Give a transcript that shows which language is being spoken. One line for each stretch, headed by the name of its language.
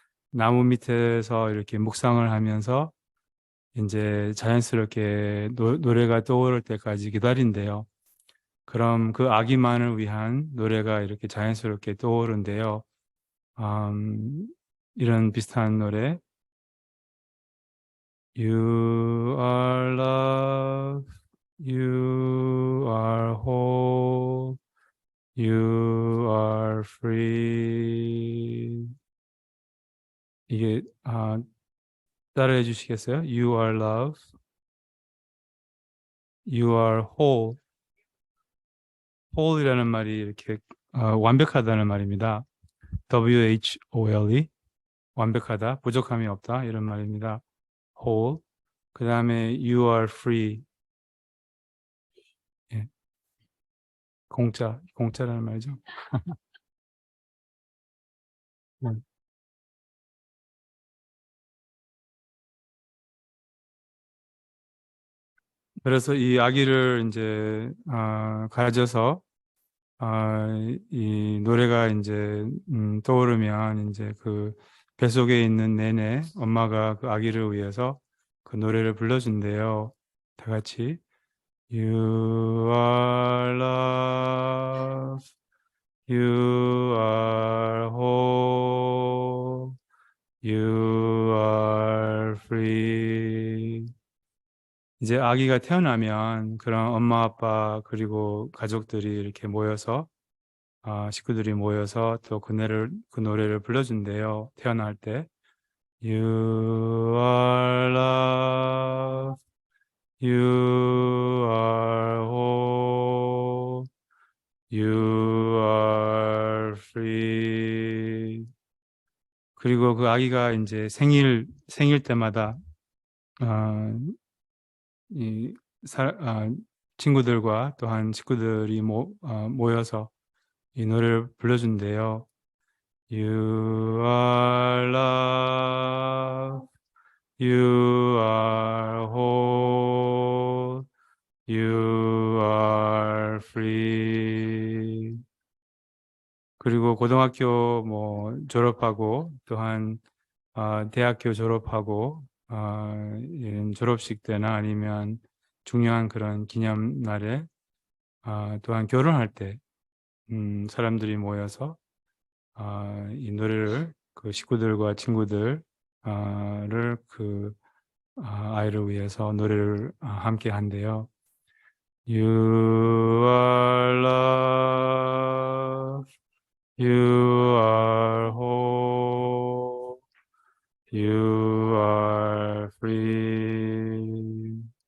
Korean: 나무 밑에서 이렇게 묵상을 하면서 이제 자연스럽게 노래가 떠오를 때까지 기다린대요. 그럼 그 아기만을 위한 노래가 이렇게 자연스럽게 떠오른대요. 이런 비슷한 노래.
English: You are love, you are whole, you are free.
Korean: 이게 따라해 주시겠어요?
English: You are love, you are whole.
Korean: whole이라는 말이 이렇게 완벽하다는 말입니다. WHOLE, 완벽하다, 부족함이 없다 이런 말입니다.
English: whole.
Korean: 그 다음에
English: you are free.
Korean: 예, 공짜라는 말이죠. 네. 그래서 이 아기를 이제 가져서 이 노래가 이제 떠오르면 이제 그 뱃속에 있는 내내 엄마가 그 아기를 위해서 그 노래를 불러준대요. 다 같이
English: You are love, you are whole, you are free.
Korean: 이제 아기가 태어나면 그런 엄마 아빠 그리고 가족들이 이렇게 모여서 식구들이 모여서 또 그 노래를 불러준대요. 태어날 때
English: You are love, you are whole, you are free.
Korean: 그리고 그 아기가 이제 생일 때마다 어, 이 친구들과 또한 식구들이 모여서 이 노래를 불러준대요.
English: You are love, you are whole, you are free.
Korean: 그리고 고등학교 졸업하고 또한 대학교 졸업하고 이런 졸업식 때나 아니면 중요한 그런 기념날에 또한 결혼할 때 사람들이 모여서 이 노래를 그 식구들과 친구들을 아이를 위해서 노래를 함께 한대요.
English: You are love, you are whole, you are free.